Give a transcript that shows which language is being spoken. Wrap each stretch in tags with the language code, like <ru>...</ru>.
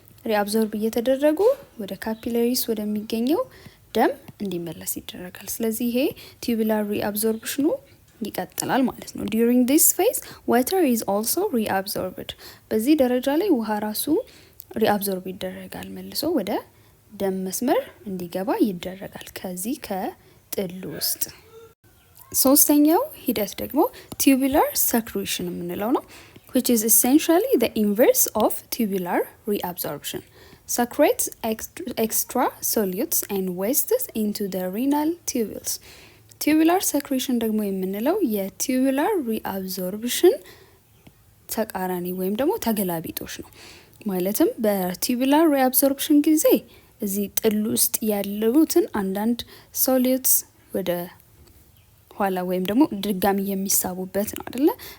<am>ሪአብዞርብ እየተደረጉ ወደ ካፒላሪስ ወደሚገኘው ደም እንዲመለስ ይደረጋል። ስለዚህ ይሄ ቲዩቡላር ሪአብዞርፕሽኑ ይቀጥላል ማለት ነው።</am> <en>during this phase water is also reabsorbed</en> <am>በዚህ ደረጃ ላይ ውሃ ራሱ ሪአብዞርብ ይደረጋል፣ መልሶ ወደ ደም መስመር እንዲገባ ይደረጋል ከዚህ ከጥሉ ውስጥ። ሶስተኛው ሂደት ደግሞ</am> <en>tubular secretion</en> <am>የምንለው ነው</am> <en>which is essentially the inverse of tubular reabsorption. Secretes extra solutes and wastes into the renal tubules.</en> <am>tubular secretion ደግሞ የምንለው የtubular reabsorption ተቃራኒ ወይም ደግሞ ተገላቢጦሽ ነው። ማለትም በtubular reabsorption ጊዜ እዚህ ጥሉ ውስጥ ያሉትን አንዳንድ solutes ወደ ኋላ ወይም ደግሞ ድጋሚ የሚሳቡበት ነው አይደለ?</am>